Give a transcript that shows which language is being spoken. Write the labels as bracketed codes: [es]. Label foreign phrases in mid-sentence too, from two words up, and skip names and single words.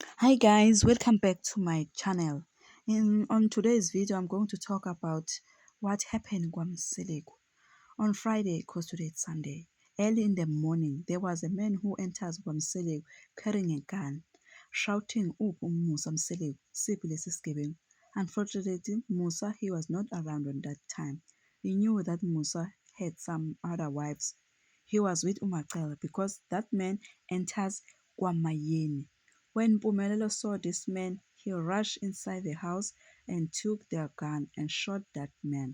[en] Hi guys, welcome back to my channel. On today's video, I'm going to talk about what happened in KwaMseleku. On Friday, because today it's Sunday, early in the morning, there was a man who enters KwaMseleku carrying a gun, shouting, Musa Mseleku, [zu] siphi lesi sigebengu. [en] Unfortunately, Musa, he was not around on that time. He knew that Musa had some other wives. He was with Umacela because that man enters KwaMayeni. When Mpumelelo saw this man, he rushed inside the house and took their gun and shot that man.